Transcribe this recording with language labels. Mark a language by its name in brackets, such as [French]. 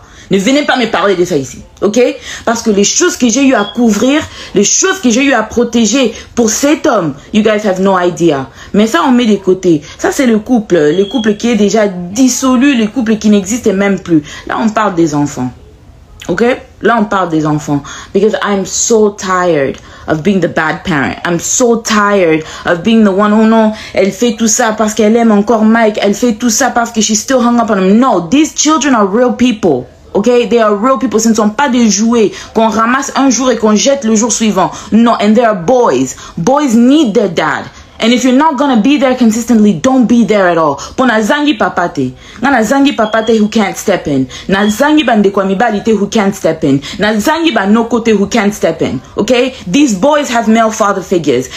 [French] Ne venez pas me parler de ça ici, ok? Parce que les choses que j'ai eu à couvrir, les choses que j'ai eu à protéger pour cet homme, [English] you guys have no idea. [French] Mais ça, on met de côté. Ça, c'est le couple qui est déjà dissolu, le couple qui n'existe même plus. Là, on parle des enfants. Ok? Là, on parle des enfants. [English] Because I'm so tired of being the bad parent. I'm so tired of being the one who, no, [French] elle fait tout ça parce qu'elle aime encore Mike. Elle fait tout ça parce que [English] she's still hung up on him. No, these children are real people. Ok? They are real people. [French] Ce ne sont pas des jouets qu'on ramasse un jour et qu'on jette le jour suivant. [English] No, and they are boys. Boys need their dad. And if you're not gonna be there consistently, don't be there at all. [Lingala] Pona zangi papate. Na zangi papate [English] who can't step in. [Lingala] Na zangi bandekwa [English] who can't step in. [Lingala] Na zangi banokote [English] who can't step in. Okay? These boys have male father figures.